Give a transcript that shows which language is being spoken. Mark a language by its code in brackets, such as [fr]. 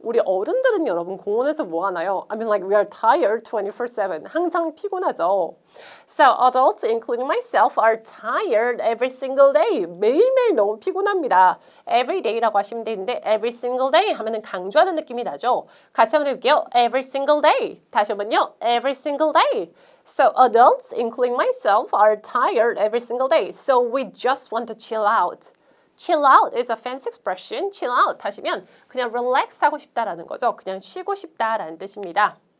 [ko] 우리 어른들은 여러분 공원에서 뭐 하나요? [en] I mean like we are tired 24/7. [ko] 항상 피곤하죠. [en] So adults, including myself, are tired every single day. [ko] 매일매일 너무 피곤합니다. [en] Every day [ko] 라고 하시면 되는데 [en] every single day [ko] 하면은 강조하는 느낌이 나죠. 같이 한번 해볼게요. [en] Every single day. [ko] 다시 한번요. Every single day. [en] So adults, including myself, are tired every single day. So we just want to chill out. Chill out is a fancy expression. Chill out [ko] 하시면 그냥 relax 하고 싶다라는 거죠. 그냥 쉬고 싶다라는 뜻입니다.